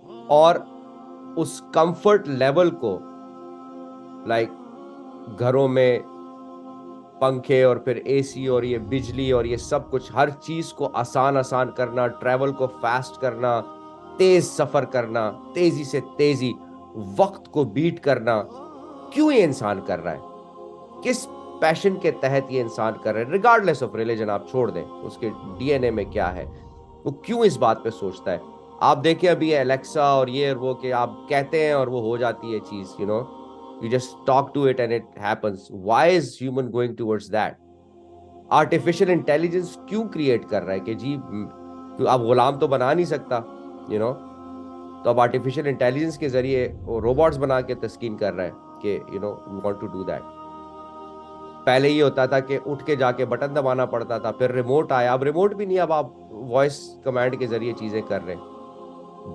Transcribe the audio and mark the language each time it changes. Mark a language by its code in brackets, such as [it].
[hi] और उस comfort level को लाइक घरों में पंखे और फिर एसी और ये बिजली और ये सब कुछ, हर चीज को आसान करना, ट्रैवल को फास्ट करना, तेज सफर करना, तेजी से तेजी, वक्त को बीट करना, क्यों ये इंसान कर रहा है, किस पैशन के तहत ये इंसान कर रहा है, रिगार्डलेस ऑफ रिलीजन, आप छोड़ दें उसके डीएनए में क्या है, वो क्यों इस बात पे सोचता है। आप देखिए अभी एलेक्सा और ये और वो, कि आप कहते हैं और वो हो जाती है चीज, [en] you just talk to it and it happens. Why is human going towards that? [hi] Artificial intelligence क्यों क्रिएट कर रहा है कि जी आप गुलाम तो बना नहीं सकता, तो अब आर्टिफिशियल इंटेलिजेंस के जरिए वो रोबोट्स बना के तस्कीन कर रहा है कि [en] We want to do that. [hi] पहले ये होता था कि उठ के जाके बटन दबाना पड़ता था, फिर रिमोट आया, अब रिमोट भी नहीं, अब आप वॉइस कमांड के जरिए चीजें कर रहे हैं।